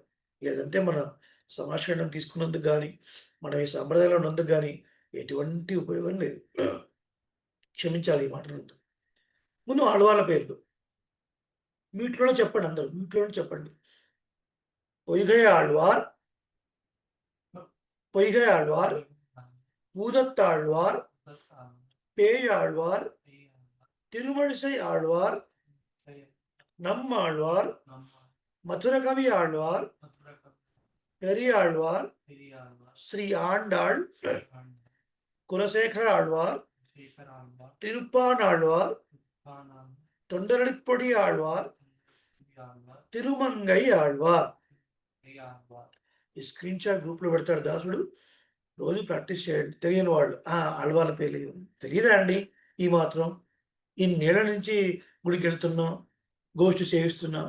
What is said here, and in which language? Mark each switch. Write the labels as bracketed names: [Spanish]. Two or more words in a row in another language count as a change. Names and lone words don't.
[Telugu] లేదంటే మన సమాచారం తీసుకున్నందుకు గానీ, మనం ఈ సంప్రదాయంలో ఉన్నందుకు గానీ ఎటువంటి ఉపయోగం లేదు. క్షమించాలి ఈ మాటలంతా. ముందు ఆళ్వార్ల పేర్లు. మీట్లోనే చెప్పండి అందరూ. మీట్లోనే చెప్పండి. పొయ్గై ఆళ్వార్, పొయ్గై ఆళ్వార్, பூதத்தாழ்வார், பேயாழ்வார், திருமழிசை ஆழ்வார், நம்மாழ்வார், மதுரகவி ஆழ்வார், பெரியாழ்வார், ஸ்ரீ ஆண்டாள், குலசேகர ஆழ்வார், திருப்பானாழ்வார், தொண்டரடிப்பொடி ఆళ్వార్, తిరుమంగై ఆళ్వార్. ఈ స్క్రీన్ షాట్ గ్రూప్లో పెడతాడు దాసుడు. రోజు ప్రాక్టీస్ చేయండి. తెలియని వాళ్ళు ఆళ్వార్ల పేర్లు తెలియదా అండి ఈ మాత్రం? ఇన్నేళ్ల నుంచి గుడికి వెళ్తున్నాం, గోష్ఠి సేవిస్తున్నాం.